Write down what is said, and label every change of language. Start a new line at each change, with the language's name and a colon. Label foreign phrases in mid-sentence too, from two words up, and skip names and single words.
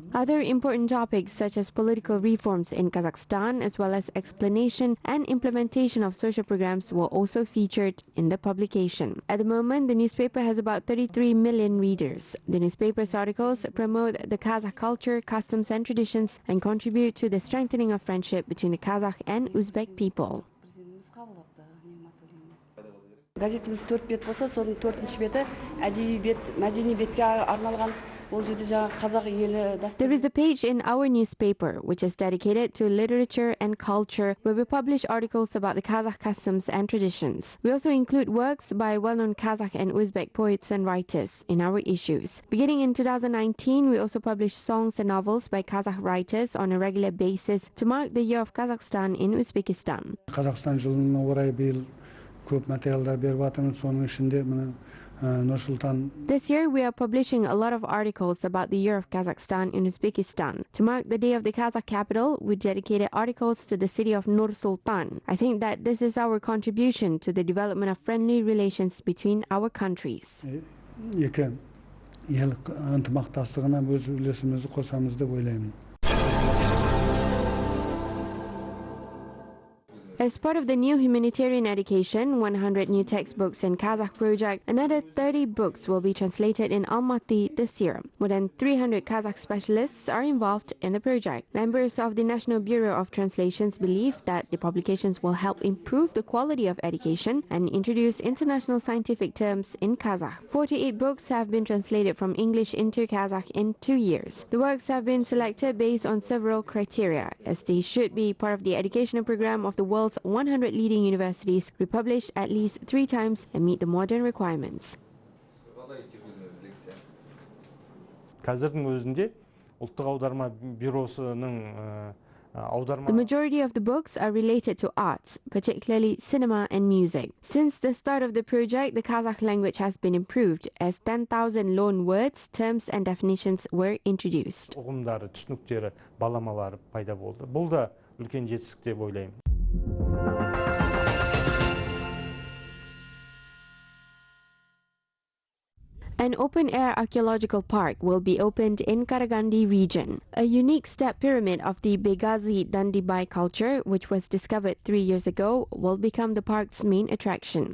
English: Other important topics such as political reforms in Kazakhstan, as well as explanation and implementation of social programs were also featured in the publication. At the moment, the newspaper has about 33 million readers. The newspaper's articles promote the Kazakh culture, customs and traditions and contribute to the strengthening of friendship between the Kazakh and Uzbek people.
Kazakh: Газетimiz 4 бет болса, соның 4-ші беті әдеби бет, мәдени бетке арналған.
English: There is a page in our newspaper which is dedicated to literature and culture, where we publish articles about the Kazakh customs and traditions. We also include works by well-known Kazakh and Uzbek poets and writers in our issues. Beginning in 2019, we also publish songs and novels by Kazakh writers on a regular basis to mark the year of Kazakhstan in Uzbekistan.
Kazakh: Kazakhstan жылына орай биыл көп материалдар беріп жатырмыз, соның ішінде мына Nur-Sultan.
English: This year, we are publishing a lot of articles about the year of Kazakhstan in Uzbekistan. To mark the day of the Kazakh capital, we dedicated articles to the city of Nur-Sultan. I think that this is our contribution to the development of friendly relations between our countries.
Kazakh: Екі ел ынтымақтастығына өз үлесімізді қосамыз деп ойлаймын.
English: As part of the new humanitarian education, 100 new textbooks in Kazakh project, another 30 books will be translated in Almaty this year. More than 300 Kazakh specialists are involved in the project. Members of the National Bureau of Translations believe that the publications will help improve the quality of education and introduce international scientific terms in Kazakh. 48 books have been translated from English into Kazakh in 2 years. The works have been selected based on several criteria, as they should be part of the educational program of the world's 100 leading universities, republished at least 3 times and meet the modern requirements.
Kazakh: Қазірдің өзінде ұлттық аударма бюросының
English: The majority of the books are related to arts, particularly cinema and music. Since the start of the project, the Kazakh language has been improved as 10,000 loan words, terms and definitions were introduced.
Kazakh: ұғымдары, түсініктері, баламалары пайда болды. Бұл да үлкен жетістік деп ойлаймын.
English: An open-air archaeological park will be opened in Karagandy region. A unique step pyramid of the Begazi Dandibai culture, which was discovered 3 years ago, will become the park's main attraction.